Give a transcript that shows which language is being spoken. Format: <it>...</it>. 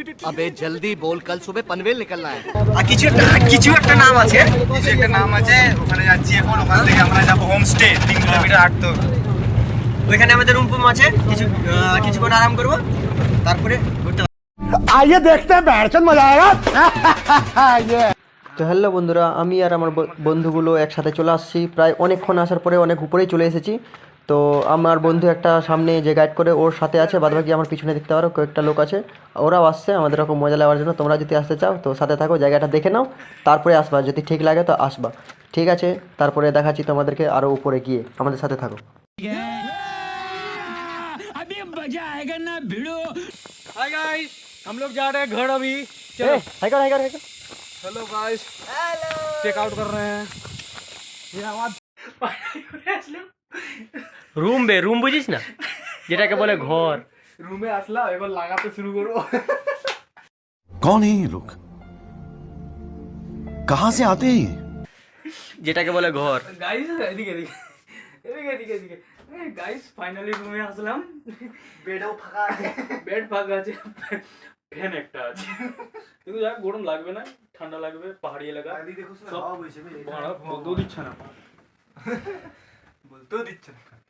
<hi>अबे जल्दी बोल, कल सुबह पनवेल निकलना है।</hi> <bn>আর কিছু একটা নাম আছে, কিছু একটা নাম আছে, ওখানে যাচ্ছি এখন। ওখান থেকে আমরা যাব হোমস্টে, 3 কিলোমিটার হাঁটতে হবে। ওইখানে আমাদের রুম ফুম আছে, কিছুক্ষণ আরাম করবো, তারপরে ঘুরতে।</bn> <hi>आइए देखते हैं, बैठचंद मजा आएगा।</hi> <bn>তো হ্যালো বন্ধুরা, আমি আর আমার বন্ধুগুলো একসাথে চলে আসছি। প্রায় অনেকক্ষণ আসার পরে অনেক উপরেই চলে এসেছি। তো আমার বন্ধু একটা সামনে যে গাইড করে ওর সাথে আছে, বাদবাকি আমার পিছনে দেখতে পারো কয়েকটা লোক আছে, ওরাও আসছে আমাদের এরকম মজা নেওয়ার জন্য। তোমরা যদি আসতে চাও তো সাথে থাকো, জায়গাটা দেখে নাও, তারপরে আসবা। যদি ঠিক লাগে তো আসবা, ঠিক আছে? তারপরে দেখাচ্ছি তোমাদেরকে আরও উপরে গিয়ে, আমাদের সাথে থাকো।</bn> <hi>हाय गाइस, हम लोग जा रहे हैं घर अभी। चलो चलो गाइस, चेक आउट कर रहे हैं। ये आवाज</hi> <bn>রুম বুঝিস না, যেটাকে বলে ঘর। রুমে আসলাম, এবার লাগাতে শুরু করবো।</bn> <hi>कौन है ये लोग, कहाँ से आते हैं ये?</hi> <bn>যেটাকে বলে ঘর। গাইস এদিকে এদিকে গাইস, ফাইনালি রুমে আসলাম। বেডও ফাঁকা আছে, বেড ফাঁকা আছে, ফ্যান একটা আছে, কিন্তু যাক গরম লাগবে না, ঠান্ডা লাগবে। পাহাড়ি এলাকা সব বলতেও দিচ্ছে না, বলতেও দিচ্ছে না।</bn>